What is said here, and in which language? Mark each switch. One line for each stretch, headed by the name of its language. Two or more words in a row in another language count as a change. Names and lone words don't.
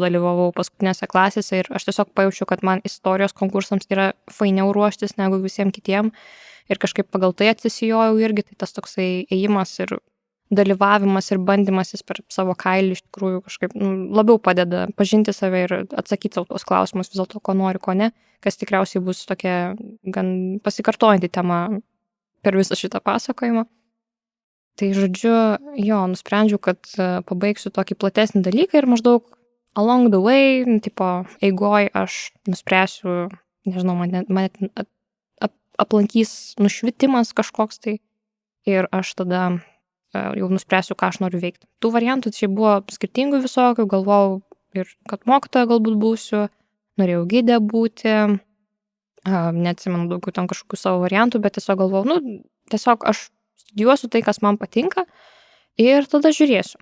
Lithuanian: dalyvavau paskutinėse klasėse ir aš tiesiog pajaučiu, kad man istorijos konkursams yra fainiau ruoštis negu visiems kitiem ir kažkaip pagal tai atsisijojau irgi, tai tas toksai ėjimas ir dalyvavimas ir bandymasis per savo kailį iš tikrųjų kažkaip labiau padeda pažinti save ir atsakyti savo tos klausimus vis dėlto, ko nori, ko ne, kas tikriausiai bus tokia gan pasikartojanti tema per visą šitą pasakojimą. Tai žodžiu, nusprendžiau, kad pabaigsiu tokį platesnį dalyką ir maždaug
English: along the way,
Lithuanian: eigoj aš nuspręsiu, nežinau, mane aplankys nušvitimas kažkoks tai ir aš tada jau nuspręsiu, ką aš noriu veikti. Tų variantų čia buvo skirtingų visokių, galvojau ir kad mokytoja galbūt būsiu, norėjau gidė būti, neatsimenu daugiau ten kažkokių savo variantų, bet tiesiog galvojau, tiesiog aš studijuosiu tai, kas man patinka ir tada žiūrėsiu.